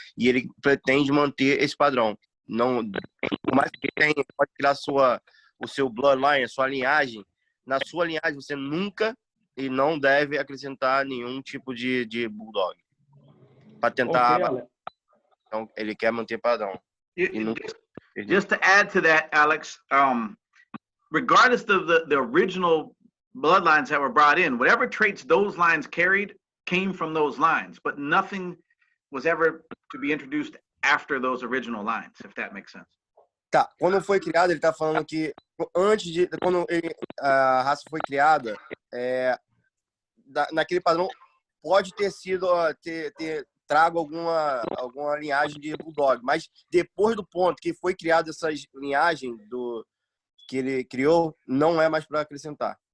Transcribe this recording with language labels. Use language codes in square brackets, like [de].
[pt] E ele pretende manter esse padrão. Não, por mais que ele pode criar o seu bloodline, a sua linhagem, na sua linhagem você nunca e não deve acrescentar nenhum tipo de Bulldog. Para tentar... [en] Okay, [pt] então, ele quer manter padrão. [en] Just to add to that, Alex, regardless of the original bloodlines that were brought in, whatever traits those lines carried came from those lines, but nothing was ever to be introduced after those original lines, if that makes sense. [pt] Tá, quando foi criado, ele tá falando que quando a raça foi criada, naquele padrão pode ter sido ter trago alguma linhagem de Bulldog, mas depois do ponto que foi criada essa linhagem que ele criou, não é mais para acrescentar.